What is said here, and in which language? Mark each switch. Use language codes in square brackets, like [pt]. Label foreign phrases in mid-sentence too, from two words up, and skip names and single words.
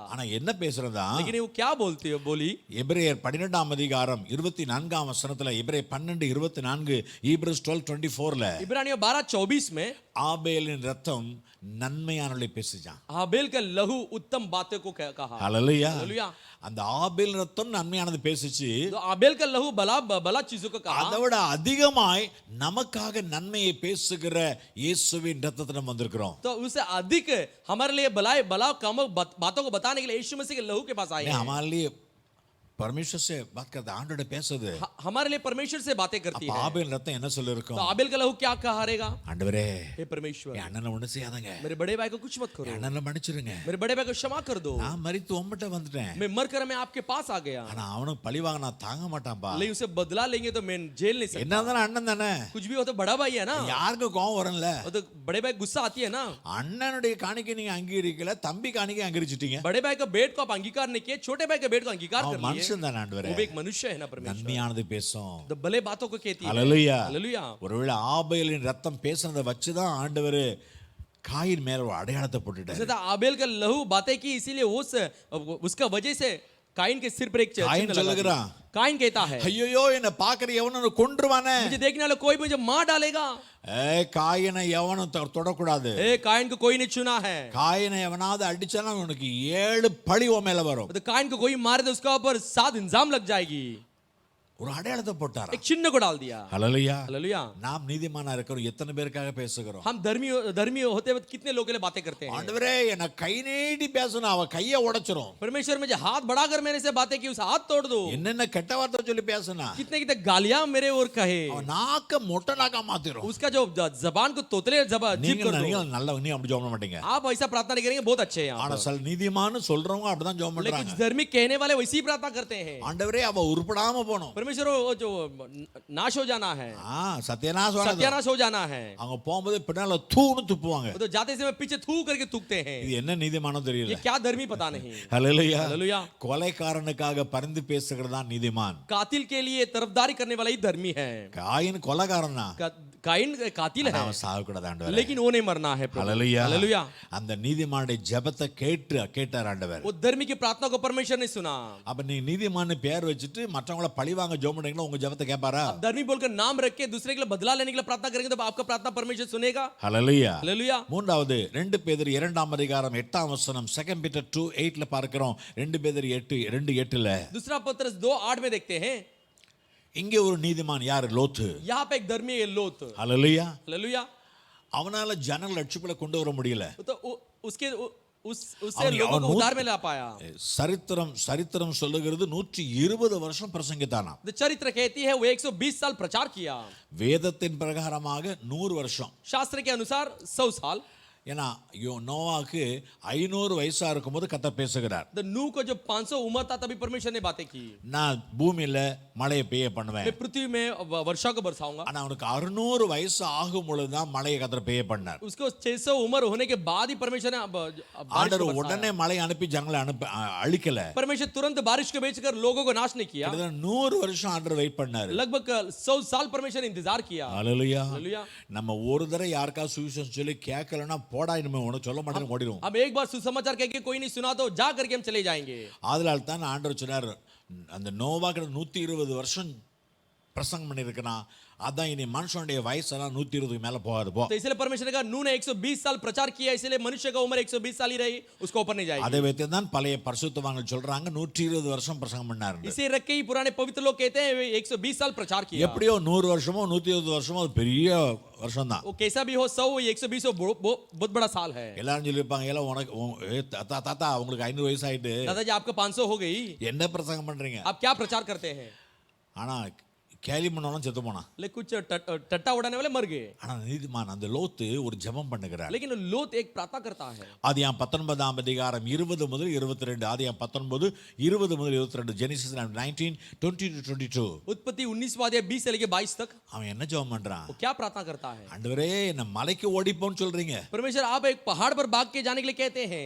[ta] ஆனா என்ன பேசுறதா? [hi] लेकिन वो क्या बोली? [ta] எபிரேயர் 12ஆம் அதிகாரம் 24ஆம் வசனத்துல, எபிரேயர் 12:24, ஈப்ரஸ் 12:24ல [hi] इब्रानियों 12:24 में [ta] ஆபேலின் ரத்தம் நன்மையானவளை பேசிச்சான். [hi] आबेल का लहू उत्तम बातों को कहा। [ta] ஹல்லேலூயா. [hi] हालेलुया। [ta] அந்த ஆபேல் ரத்தம் நன்மையானது பேசிச்சு, [hi] तो आबेल का लहू भला चीजों को कहा। [ta] அதை விட அதிகமாய் நமக்காக நன்மையை பேசுகிற இயேசுவின் ரத்தத்தை நம்ம வந்திருக்கிறோம். [hi] तो उससे अधिक हमारे लिए भला काम बातों को बताने के लिए यीशु मसीह के लहू के पास आए हैं। हमारे लिए परमेश्वर से बात करता, आंडोड़े பேசுது, हमारे लिए परमेश्वर से बातें करती है। [ta] ஆபேல் ரத்தம் என்ன சொல்லிருக்கும்? [hi] तो आबेल का लहू क्या कहा रहेगा? [ta] ஆண்டவரே, [hi] हे परमेश्वर, [ta] என் அண்ணனை ஒண்ணு செய்யாதங்க, [hi] मेरे बड़े भाई को कुछ मत करो, [ta] என் அண்ணனை மன்னிச்சிருங்க, [hi] मेरे बड़े भाई को क्षमा कर दो, [ta] நான் மரித்து உம்மிட்ட வந்துட்டேன், [hi] मैं मरकर मैं आपके पास आ गया। [ta] ஆனா அவனுக்கு பழி வாங்க நான் தாங்க மாட்டான்பா. [hi] लेकिन उसे बदला लेंगे तो मैं जेल नहीं सकता। [ta] என்ன இருந்தாலும் அண்ணன் தானே, [hi] कुछ भी हो तो बड़ा भाई है ना, [ta] யாருக்கு கோவம் வரும்ல? [hi] वो तो बड़े भाई गुस्सा आती है ना। [ta] அண்ணனுடைய காணிக்கை நீங்க அங்கீகரிக்கல, தம்பி காணிக்கை அங்கீகரிச்சிட்டீங்க. [hi] बड़े भाई का बेट को आप अंगीकार नहीं किए, छोटे भाई का बेट को अंगीकार कर लिए। [ta] மனுஷன் தானே ஆண்டவரே, [hi] वो भी एक मनुष्य है ना परमेश्वर, [ta] நன்மையானது பேசும். [hi] तो भले बातों को कहती है। [ta] ஹல்லேலூயா. [hi] हालेलुया। [ta] ஒருவேளை ஆபேலின் ரத்தம் பேசுனதை வச்சுதான் ஆண்டவர் காயின் மேல ஒரு அடையாளத்தை போட்டுட்டாரு. [hi] आबेल का लहू बातें की, इसीलिए उसका वजह से काइन के सिर पर एक काइन चिन्ह लगा [ta] சொல்லுகிறான், [hi] दिया। काइन कहता है [ta] ஐயோ என்ன பாக்குற எவனும் கொன்றுவானே, [hi] मुझे देखने वाला कोई मुझे मार डालेगा। [ta] காயினை எவனும் தொடக்கூடாது, [hi] ए काइन को कोई नहीं चुना है। [ta] காயினை எவனாவது அடிச்சானா உனக்கு 7 பழி உன் மேல வரும். [hi] तो काइन को कोई मारे तो उसका ऊपर 7 इंजाम लग जाएगी। [ta] ஒரு அடையாளத்தை போட்டாரா? [hi] एक चिन्ह को डाल दिया। [ta] ஹல்லேலூயா. [hi] हालेलुया। [ta] நாம் நீதிமானா இருக்கிறோம், எத்தனை பேருக்காக பேசுகிறோம்? [hi] हम धर्मी होते हुए कितने लोगों के लिए बातें करते हैं। [ta] ஆண்டவரே என்ன கை நீட்டி பேசணும், அவ கையை உடைச்சிரும். [hi] परमेश्वर मुझे हाथ बढ़ाकर मेरे से बातें की, उस हाथ तोड़ दो। [ta] என்னென்ன கெட்ட வார்த்தை சொல்லி பேசுனா, [hi] कितने गालियां मेरे और कहे, [ta] அவன் நாக்க மொட்டை நாக்கா மாத்திரும். [hi] उसका जो जबान को तोतले जीभ कर दो। [ta] நீங்க நல்ல நீ அப்படி ஜெபம் பண்ண மாட்டீங்க. [hi] आप ऐसा प्रार्थना नहीं करेंगे, बहुत अच्छे हैं आप। [ta] ஆனா சில நீதிமான்னு சொல்றவங்க அப்படிதான் ஜெபம் [hi] लेकिन [ta] பண்றாங்க. [hi] कुछ धर्मी कहने वाले वैसी प्रार्थना करते हैं। [ta] ஆண்டவரே அவ உருப்படாம போணும், [hi] परमेश्वर वो जो नाश हो जाना है, [ta] சத்யநாசம் [hi] सत्यानाश हो जाना है, [ta] அவங்க போகும்போது பின்னால தூன்னு துப்புவாங்க. [hi] वो तो जाते समय पीछे थू करके थूकते हैं। [ta] இது என்ன நீதிமானோ [hi] ये [ta] தெரியல. [hi] क्या धर्मी पता नहीं। [ta] ஹalleluya. [hi] हालेलुया। [ta] கொலைகாரனுக்காக பரிந்து பேசுகிறது தான் நீதிமான். [hi] कातिल के लिए तरफदारी करने वाला ही धर्मी है। [ta] காயின் கொலைகாரன் தான். [hi] काइन कातिल है, [ta] அவன் சாகக்கூடாது ஆண்டவரே. [hi] लेकिन वो नहीं मरना है प्रभु। [ta] ஹalleluya. [hi] हालेलुया। [ta] அந்த நீதிமானுடைய ஜெபத்தை கேட்டார் ஆண்டவர். [hi] वो धर्मी की प्रार्थना को परमेश्वर ने सुना। [ta] அப்ப நீ நீதிமான்னு பேர் வச்சுட்டு மற்றவங்கள பழிவாங்க ஜெபம் பண்ணீங்களா உங்க ஜெபத்தை கேட்பாரா? [hi] अब धर्मी बोलकर नाम रख के दूसरे के लिए बदला लेने के लिए प्रार्थना करेंगे तो आपका प्रार्थना परमेश्वर सुनेगा। [ta] ஹalleluya. [hi] हालेलुया। [ta] மூன்றாவது 2 பேதுரு 2ஆம் அதிகாரம் 8ஆம் வசனம் 2 Peter 2:8ல பார்க்கிறோம். 2 பேதுரு 2:8ல [hi] दूसरा पत्रस 2:8 में देखते हैं, [ta] இங்கே ஒரு நீதிமான் யார்? லோத்து. [hi] यहाँ पे एक धर्मी है लोत। [ta] ஹalleluya. [hi] हालेलुया। [ta] அவனால ஜனங்கள் ரட்சிப்புல கொண்டு வர முடியல. [hi] तो उसके उससे [ta] அவன் [hi] लोगों को उद्धार में ला पाया। [ta] சரித்திரம் சொல்லுகிறது 120 வருஷம் பிரசங்கித்தானா. [hi] तो चरित्र कहती है वो 120 साल प्रचार किया। [ta] வேதத்தின் பிரகாரமாக 100 வருஷம். [hi] शास्त्र के अनुसार 100 साल। [ta] ஏன்னா நோவாக்கு 500 வயசா இருக்கும்போது கர்த்தர் பேசுகிறார். [hi] तो नूह को जब 500 उम्र था तभी परमेश्वर ने बातें की, [ta] நான் பூமியில மழையை பெய்ய பண்ணுவேன். [hi] मैं पृथ्वी में वर्षा को बरसाऊंगा। [ta] ஆனா அவனுக்கு 600 வயசு ஆகும் பொழுது தான் மழையை கர்த்தர் பெய்ய பண்ணார். [hi] उसको 600 उम्र होने के बाद ही परमेश्वर ने [ta] ஆண்டவர் உடனே மழை அனுப்பி ஜனங்களை அழிக்கல. [hi] परमेश्वर तुरंत बारिश को भेजकर लोगों को नाश नहीं किया। [ta] 100 வருஷம் ஆண்டவர் வெயிட் பண்ணாரு. [hi] लगभग 100 साल परमेश्वर ने इंतजार किया। [ta] ஹalleluya. [hi] हालेलुया। [ta] நம்ம ஒரு தடவை யாருக்கா சுவிசேஷம் சொல்லி கேட்கலனா போடா இனிமே உனக்கு சொல்ல மாட்டேன்னு ஓடிடுவோம். [hi] अब एक बार सुसमाचार कह के कोई नहीं सुना तो जा करके हम चले जाएंगे। [ta] ஆதலால் தான் ஆண்டவர் சொன்னார், அந்த நோவாக்கு 120 வருஷம் பிரசங்கம் பண்ணியிருக்கிறான். அதான் இனி மனுஷனுடைய வயசெல்லாம் 120 மேல போகாது போ. [hi] तो इसलिए परमेश्वर ने कहा नूह ने 120 साल प्रचार किया, इसलिए मनुष्य का उम्र 120 साल ही रही, उसको ऊपर नहीं जाएगी। [ta] அதை வைத்து தான் பழைய பரிசுத்தவான்கள் சொல்றாங்க 120 வருஷம் பிரசங்கம் பண்ணாரு. [hi] इसे रख के ही पुराने पवित्र लोग कहते हैं 120 साल प्रचार किया। [ta] எப்படியோ 100 வருஷமோ 120 வருஷமோ அது பெரிய வருஷம் தான். [hi] वो कैसा भी हो 100 120 बहुत बड़ा साल है। [ta] எல்லாரும் சொல்லிருப்பாங்க, எல்லாம் உனக்கு தாத்தா உங்களுக்கு 500 வயசு ஆயிட்டு [hi] दादाजी आपका 500 हो गई, [ta] என்ன பிரசங்கம் பண்றீங்க? [hi] आप क्या प्रचार करते हैं? [ta] ஆனா கேலி பண்ணவனும் செத்து போனான். [hi] लेकिन कुछ टट्टा उड़ाने वाले मर गए। [ta] ஆனா நீதிமான் அந்த லோத்து ஒரு ஜெபம் பண்ணுகிறார். [hi] लेकिन लोत एक प्रार्थना करता है। [ta] ஆதியாம் 19ஆம் அதிகாரம் 20 முதல் 22. ஆதியாம் 19 20 முதல் 22. ஜெனிசிஸ் 19:20-22. [hi] उत्पत्ति 19वां अध्याय 20 से लेकर 22 तक [ta] அவன் என்ன ஜெபம் பண்றான்? [hi] वो क्या प्रार्थना करता है? [ta] ஆண்டவரே என்ன மலைக்கு ஓடிப்போன்னு சொல்றீங்க. [hi] परमेश्वर आप एक पहाड़ पर भाग के जाने के लिए कहते हैं,